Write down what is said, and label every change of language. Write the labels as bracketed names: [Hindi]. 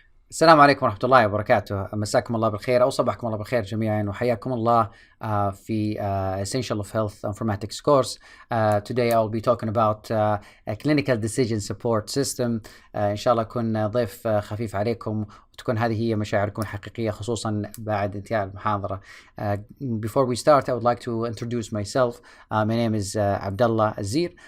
[Arabic] السلام عليكم ورحمة الله وبركاته. مساكم الله بالخير أو صباحكم الله بالخير جميعا وحياكم الله في Essential of Health Informatics course. [English] Today I'll be talking about a clinical decision support system. [Arabic] إن شاء الله أكون ضيف خفيف عليكم وتكون هذه هي مشاعركم الحقيقية خصوصا بعد انتهاء المحاضرة. [English] Before we start, I would like to introduce myself. My name is Abdullah Azir.